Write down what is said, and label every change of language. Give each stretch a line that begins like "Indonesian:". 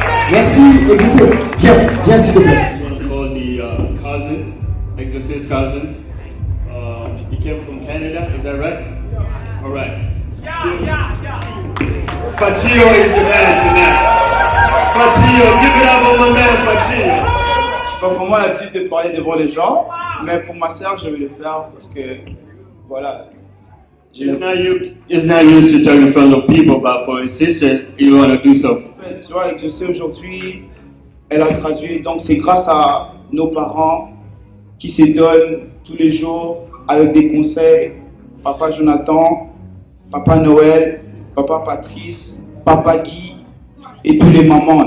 French: Merci, Exaucé. Viens s'il te plaît.
English: I want to call the cousin, Exaucé's cousin. He came from Canada, is that right? All right. Pachio is the man tonight. Pachio, give it up for my man Pachio.
French: Je n'ai pas vraiment l'habitude de parler devant les gens, mais pour ma sœur, je vais le faire parce que, voilà.
English: It's not used to talk in front of people, but for his sister, you want to do so.
French: En fait, tu vois, je sais aujourd'hui, elle a gradué, donc c'est grâce à nos parents qui se donnent tous les jours avec des conseils. Papa Jonathan, Papa Noël, Papa Patrice, Papa Guy et tous les mamans.